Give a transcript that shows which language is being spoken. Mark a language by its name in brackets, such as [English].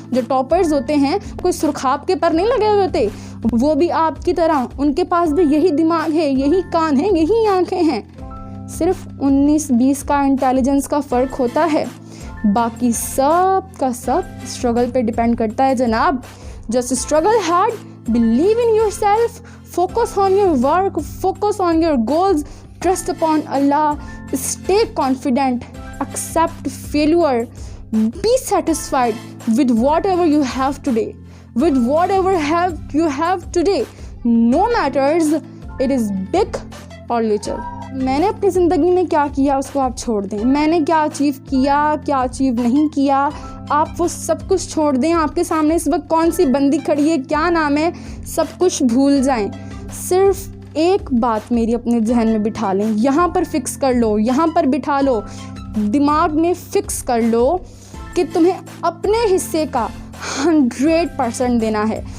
[Hindi] जो टॉपर्स होते हैं कोई सुरखाब के पर नहीं लगे हुए होते, वो भी आपकी तरह, उनके पास भी यही दिमाग है, यही कान है, यही आंखें हैं। सिर्फ 19-20 का इंटेलिजेंस का फ़र्क होता है, बाकी सब का सब स्ट्रगल पे डिपेंड करता है जनाब। [English] Just struggle hard, believe in yourself, focus on your work, focus on your goals, trust upon Allah, stay confident, accept failure, be satisfied with whatever you have today, with whatever you have today, no matters it is big or little. [Hindi] मैंने अपनी ज़िंदगी में क्या किया उसको आप छोड़ दें, मैंने क्या अचीव किया, क्या अचीव नहीं किया, आप वो सब कुछ छोड़ दें। आपके सामने इस वक्त कौन सी बंदी खड़ी है, क्या नाम है, सब कुछ भूल जाएं। सिर्फ एक बात मेरी अपने जहन में बिठा लें, यहाँ पर फिक्स कर लो, यहाँ पर बिठा लो, दिमाग में फिक्स कर लो कि तुम्हें अपने हिस्से का 100% देना है।